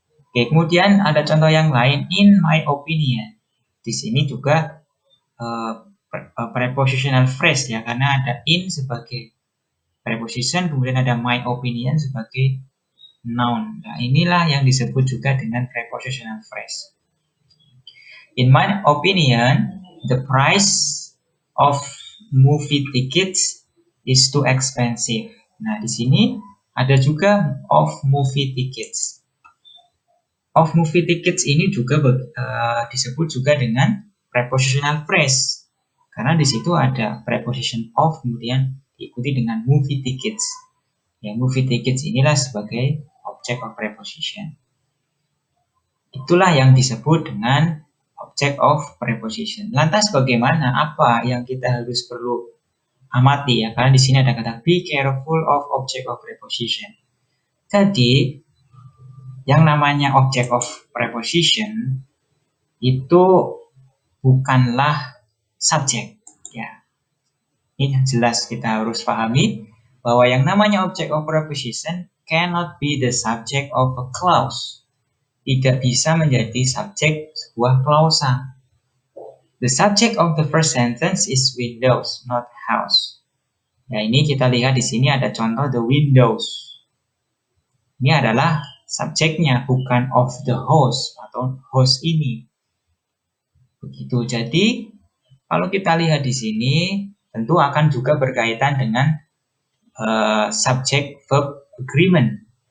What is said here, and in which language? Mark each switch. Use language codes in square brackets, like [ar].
[id] Oke, kemudian ada contoh yang lain, [en] in my opinion. [id] Di sini juga prepositional phrase ya, karena ada in sebagai preposition, kemudian ada my opinion sebagai noun. Nah, inilah yang disebut juga dengan prepositional phrase. [en] In my opinion, the price of movie tickets is too expensive. [id] Nah, di sini ada juga of movie tickets. Of movie tickets ini juga disebut juga dengan prepositional phrase. Karena di situ ada preposition of kemudian diikuti dengan movie tickets. Ya, movie tickets inilah sebagai object of preposition. Itulah yang disebut dengan object of preposition. Lantas bagaimana? Apa yang kita harus perlu amati ya? Karena di sini ada kata [en] be careful of object of preposition. [id] Jadi yang namanya object of preposition itu bukanlah subjek ya. Ini jelas kita harus pahami bahwa yang namanya [en] object of preposition cannot be the subject of a clause. [id] Tidak bisa menjadi subjek sebuah klausa. [en] The subject of the first sentence is windows, not house. [id] Ya, ini kita lihat di sini ada contoh the windows. Ini adalah subjeknya, bukan of the house atau house ini. Begitu. Jadi, kalau kita lihat di sini, tentu akan juga berkaitan dengan subject verb agreement.